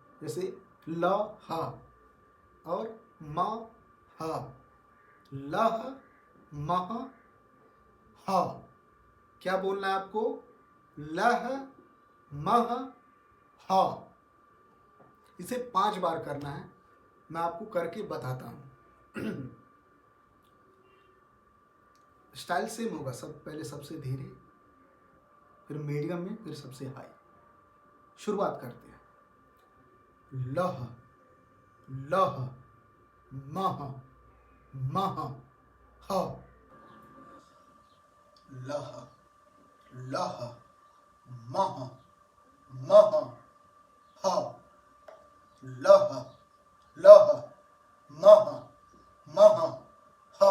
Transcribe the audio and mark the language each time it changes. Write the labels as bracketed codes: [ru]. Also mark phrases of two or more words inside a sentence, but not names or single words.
[hi] जैसे ल हा और म हा, लह मह हा। क्या बोलना है आपको, लह मह हा। इसे 5 बार करना है। मैं आपको करके बताता हूं। स्टाइल सेम होगा, सब पहले सबसे धीरे, फिर मीडियम में, फिर सबसे हाई। शुरुआत करते हैं। लह लह मह मह ह। लह लह मह मह ह। लह लह मह मह ह।